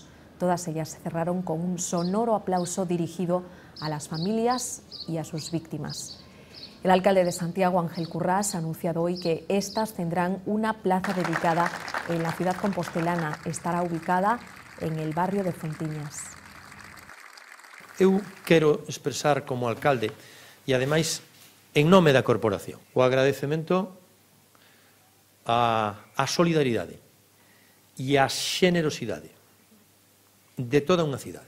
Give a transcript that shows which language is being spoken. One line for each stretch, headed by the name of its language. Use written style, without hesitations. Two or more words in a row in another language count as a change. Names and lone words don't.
Spanish: Todas ellas se cerraron con un sonoro aplauso dirigido a las familias y a sus víctimas. El alcalde de Santiago, Ángel Currás, ha anunciado hoy que estas tendrán una plaza dedicada en la ciudad compostelana. Estará ubicada en el barrio de Fontiñas.
Galician: Eu quero expresar como alcalde e ademais en nome da corporación o agradecemento á solidaridade e á xenerosidade de toda unha cidade.